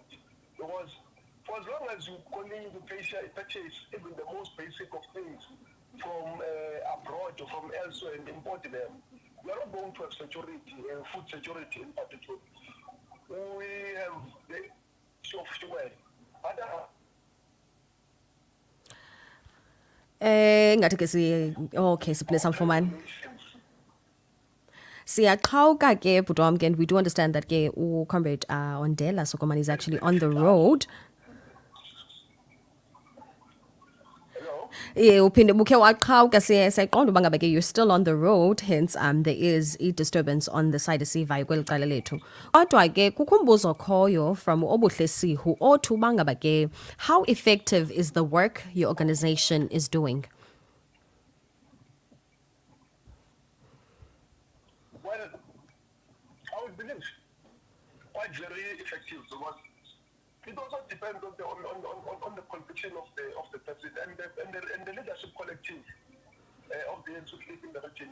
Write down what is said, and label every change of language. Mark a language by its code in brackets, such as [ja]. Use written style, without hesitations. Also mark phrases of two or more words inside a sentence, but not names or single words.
[en] Because for as long as you continue to purchase even the most basic of things from abroad or from elsewhere and import them, we are not going to have security and food security in particular. We have the issue of fuel. [xh] Ngathi ke okay siphile samfumane. Siyaqhawuka ke bhuti wam ke, [en] and we do understand that ke uComrade ONDELA SOKOMANI is actually on the road. [xh] Uphinde bukhe waqhawuka, siyayiqonda uba ngaba ke [en] you're still on the road, hence there is a disturbance on the side [xh] esivayo kweli cala lethu. Kodwa ke kukho umbuzo okhoyo from Obuhle Sihu othi uba ngaba ke [en] how effective is the work your organization is doing? Well, I would believe quite very effective because it also depends on the conviction of the president and the leadership collective of the youth league in the region.